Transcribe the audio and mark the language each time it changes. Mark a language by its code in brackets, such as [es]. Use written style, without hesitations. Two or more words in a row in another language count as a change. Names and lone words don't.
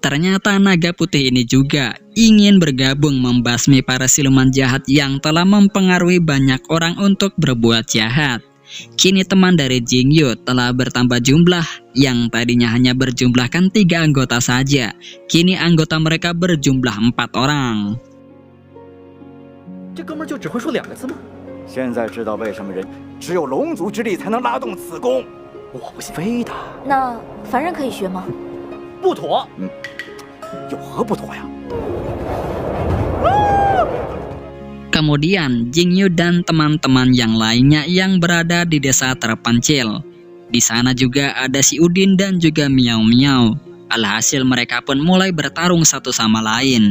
[id] Ternyata naga putih ini juga ingin bergabung membasmi para siluman jahat yang telah mempengaruhi banyak orang untuk berbuat jahat. Kini teman dari Jingyu telah bertambah jumlah, yang tadinya hanya berjumlahkan 3 anggota saja. Kini anggota mereka berjumlah 4 orang. [zh] 这哥们儿就只会说2个字吗？现在知道为什么人只有龙族之力才能拉动此功。我不信，非的。那凡人可以学吗？不妥。有何不妥呀？ [id] Kemudian Jingyu dan teman-teman yang lainnya yang berada di desa terpencil. Di sana juga ada si Udin dan juga Miao Miao. Alhasil mereka pun mulai bertarung satu sama lain.